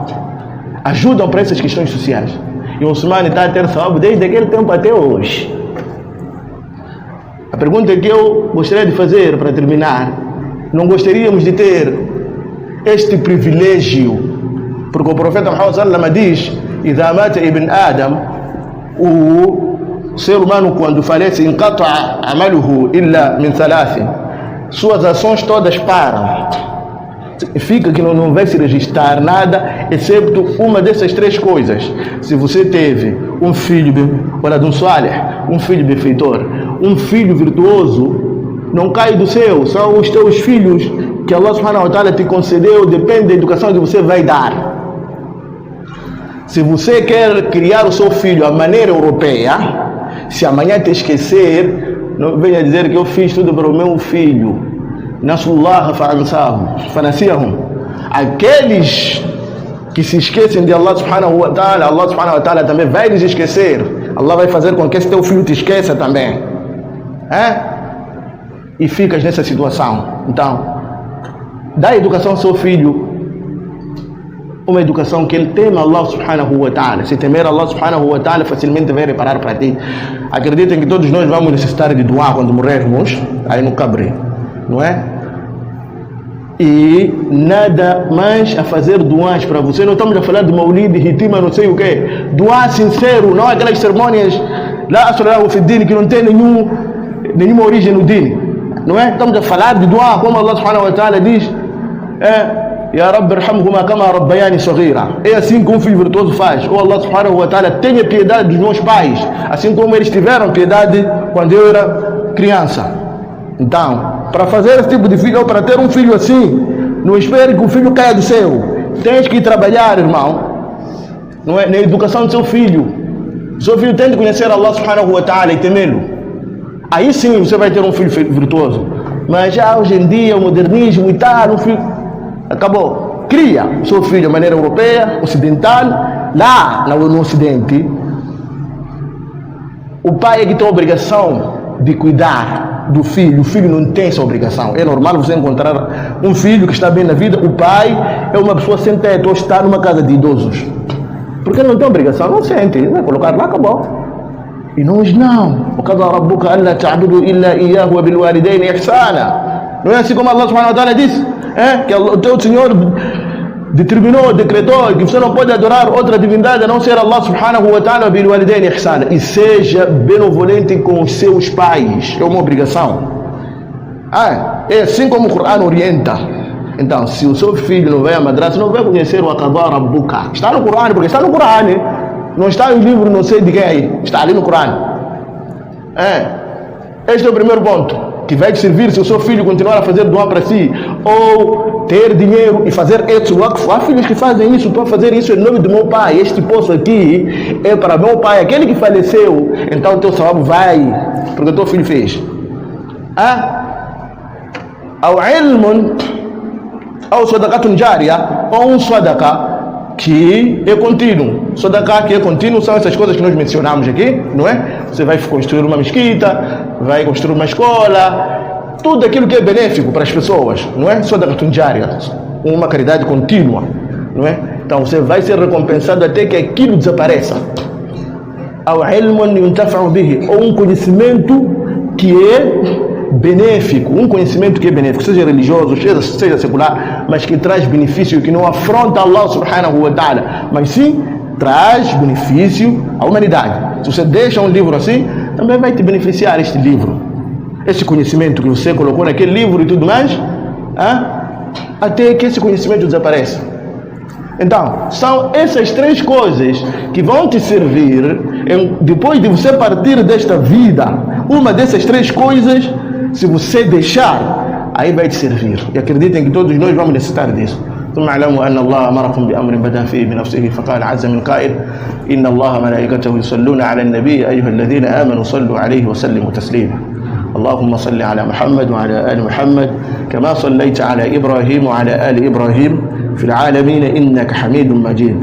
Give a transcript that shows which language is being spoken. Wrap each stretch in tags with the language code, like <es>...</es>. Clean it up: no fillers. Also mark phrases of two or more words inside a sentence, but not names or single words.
<pt>Ajudam para essas questões sociais. E o Osman está a ter salvo desde aquele tempo até hoje. A pergunta que eu gostaria de fazer para terminar, não gostaríamos de ter este privilégio, porque o profeta Muhammad</pt> <ar>صلى الله عليه وسلم</ar> <pt>diz,</pt> <ar>إذا مات ابن آدم,</ar> <pt>o ser humano quando falece,</pt> <ar>انقطع عمله إلا من ثلاث,</ar> <pt>suas ações todas param, significa que não vai se registrar nada excepto uma dessas três coisas. Se você teve um filho,</pt> <ar>ولد صالح,</ar> <pt>um filho benfeitor, um filho virtuoso, não cai do céu, são os teus filhos que</pt> <ar>الله سبحانه وتعالى</ar> <pt>te concedeu, depende da educação que você vai dar. Se você quer criar o seu filho à maneira europeia, Se amanhã te esquecer, não venha dizer que eu fiz tudo para o meu filho.</pt> <ar>نسوا الله فنسيهم.</ar> <pt>Aqueles que se esquecem de</pt> <ar>الله سبحانه وتعالى, الله سبحانه وتعالى</ar> <pt>também vai lhes esquecer. Allah vai fazer com que esse teu filho te esqueça também. E ficas nessa situação. Então, dá educação ao seu filho, uma educação que ele tema</pt> <ar>الله سبحانه وتعالى.</ar> <pt>Se temer</pt> <ar>الله سبحانه وتعالى,</ar> <pt>facilmente vai reparar para ti. Acreditem que todos nós vamos necessitar de doar quando morrermos, aí no cabri, não é? E nada mais a fazer doás para você. Não estamos a falar de maulid, ritima, não sei o quê. Doá sincero, não aquelas cerimônias lá que não tem nenhuma origem no din. Não é? Estamos a falar de doá, como</pt> <ar>الله سبحانه وتعالى</ar> <pt>diz:</pt> <ar>يا رب ارحمهما كما ربياني صغيرا.</ar> <pt>É assim que um filho virtuoso faz. Ou</pt> <ar>الله سبحانه وتعالى</ar> <pt>tenha piedade dos meus pais, assim como eles tiveram piedade quando eu era criança. Então, para fazer esse tipo de filho, ou para ter um filho assim, não espere que o filho caia do céu. Tens que trabalhar, irmão, não é? Na educação do seu filho. O seu filho tem que conhecer</pt> <ar>الله سبحانه وتعالى</ar> <pt>e temê-lo. Aí sim você vai ter um filho virtuoso. Mas já hoje em dia, o modernismo e tal, um filho... Acabou. Cria o seu filho de maneira europeia, ocidental. Lá no ocidente, o pai é que tem a obrigação de cuidar do filho. O filho não tem essa obrigação. É normal você encontrar um filho que está bem na vida. O pai é uma pessoa sem teto ou está numa casa de idosos, porque ele não tem obrigação, não sente, vai colocar lá, acabou. E nós não.</pt> <ar>وَقَضَى رَبُّكَ أَلَّا تَعْبُدُوا إِلَّا إِيَّاهُ وَبِالْوَالِدَيْنِ إِحْسَانًا.</ar> <pt>Não é assim como</pt> <ar>الله سبحانه وتعالى</ar> <pt>disse, que o teu Senhor determinou, decretou que você não pode adorar outra divindade a não ser</pt> <ar>الله سبحانه وتعالى وَبِالْوَالِدَيْنِ إِحْسَانًا.</ar> <pt>E seja benevolente com os seus pais. É uma obrigação. É assim como o Corão orienta. Então, se o seu filho não vai à madrasa, não vai conhecer o</pt> <ar>وقضى ربك.</ar> <pt>Está no Corão, porque está no Corão. Não está em livro, não sei de quem aí. Está ali no Corão. Este é o primeiro ponto, que vai te servir se o seu filho continuar a fazer doar para si, ou ter dinheiro e fazer esse waqf. Há filhos que fazem isso. Estou a fazer isso em nome do meu pai. Este poço aqui é para meu pai, aquele que faleceu. Então o teu salário vai, porque o teu filho fez. Ao ilmun, ou</pt> <ar>صدقة جارية,</ar> <pt>ou um sadaqa que é contínuo. Sadaqa que é contínuo são essas coisas que nós mencionamos aqui, não é? Você vai construir uma mesquita, vai construir uma escola, tudo aquilo que é benéfico para as pessoas, não é?</pt> <ar>صدقة جارية,</ar> <pt>uma caridade contínua, não é? Então você vai ser recompensado até que aquilo desapareça. Ao</pt> <ar>علم ينتفع به,</ar> <pt>ou um conhecimento que é benéfico, um conhecimento que é benéfico, seja religioso, seja secular, mas que traz benefício, que não afronta</pt> <ar>الله سبحانه وتعالى,</ar> <pt>mas sim traz benefício à humanidade. Se você deixa um livro assim, também vai te beneficiar este livro, esse conhecimento que você colocou naquele livro e tudo mais, até que esse conhecimento desapareça. Então, são essas três coisas que vão te servir depois de você partir desta vida. Uma dessas três coisas, se você deixar, aí vai te servir. E acreditem que todos nós vamos necessitar disso.</pt> <ar>ثم اعلموا أن الله أمركم بأمر بدأ فيه بنفسه فقال عز من قائل إن الله ملائكته يصلون على النبي أيها الذين آمنوا صلوا عليه وسلموا تسليما. اللهم صل على محمد وعلى آل محمد كما صليت على إبراهيم وعلى آل إبراهيم في العالمين إنك حميد مجيد.</ar>